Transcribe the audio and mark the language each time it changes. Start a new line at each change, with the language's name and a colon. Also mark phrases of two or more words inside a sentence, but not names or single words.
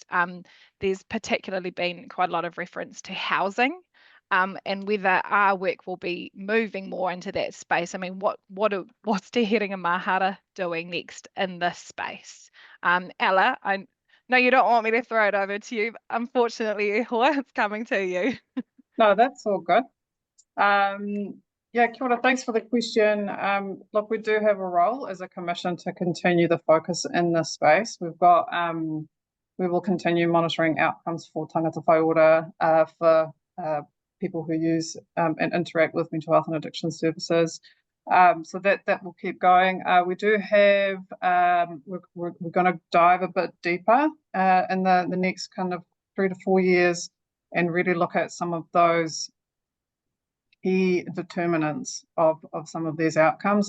English: There's particularly been quite a lot of reference to housing, and whether our work will be moving more into that space. I mean, what's Te Hiringa Mahara doing next in this space? Ella, I know you don't want me to throw it over to you. Unfortunately, it's coming to you. No, that's all good. Yeah,
Māori: kia ora,
English: thanks for the question. Look, we do have a role as a commission to continue the focus in this space. We've got, we will continue monitoring outcomes for
Māori: tāngata whaiora
English: for people who use and interact with mental health and addiction services. So that will keep going. We do have, we're going to dive a bit deeper in the next kind of 3 to 4 years and really look at some of those key determinants of some of these outcomes.